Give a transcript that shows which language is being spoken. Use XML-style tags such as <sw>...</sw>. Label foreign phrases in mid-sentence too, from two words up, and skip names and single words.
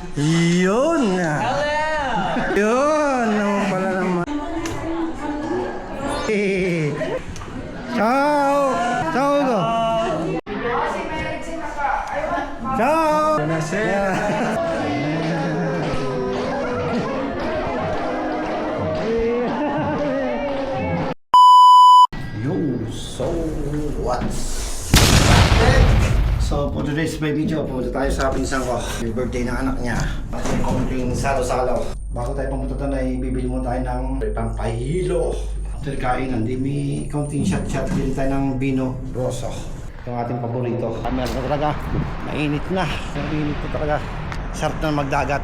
<tl>Yun!</tl> <en>Hello!</en> <tl>Yun! Naman pala naman.</tl> <it>Ciao! Ciao! Ciao! Buonasera!</it> <en>Yo! So, what's So, for today's my video,</en> <tl>pumunta tayo sa pinsan ko. Yung birthday ng anak niya. Kasi konting salo-salo. Bago tayo pumunta doon ay bibili mo tayo ng pampahilo. Ito kainan, hindi may konting shot-shot. Bili tayo ng</tl> <it>Vino Rosso.</it> <tl>Yung ating paborito. Meron na talaga. Mainit na. Mainit na talaga. Sarap na magdagat.</tl>